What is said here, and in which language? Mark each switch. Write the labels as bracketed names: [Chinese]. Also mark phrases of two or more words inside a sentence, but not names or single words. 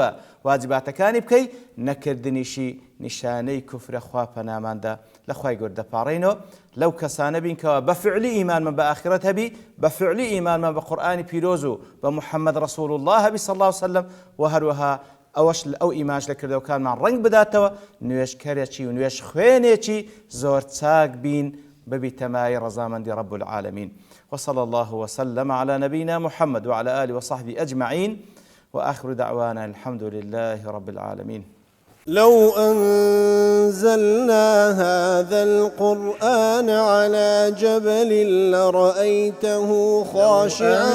[Central Kurdish] بە واجباتەکانی بکەی نەکردنیشی نیشانەی کوفرە خوا پەناماندا لە خوای گەورە دەپاڕێنەوە لەو کەسانە بین کەوا بە فعلی ئیمانمان بە ئاخرەت هەبی بە فعلی ئیمانمان بە قورئانی پیرۆز و بە محەممەد ڕەسوول الله هەبی [Arabic] صلی الله عليه وسلم [Central Kurdish] و هەروەها ئەوەش ئەو ئیمانش لە کردەوەکانمان ڕەنگ بداتەوە نوێژکەرێکی و نوێژ خوێنێکی زۆر چاک بین ببیتەمای ڕەزامەندی [Arabic] رب العالمین وصلى الله وسلم على نبينا محمد وعلى آله وصحبه أجمعين وآخر دعوانا الحمد لله رب العالمين. لو أنزلنا هذا القرآن على جبل لرأيته خاشعا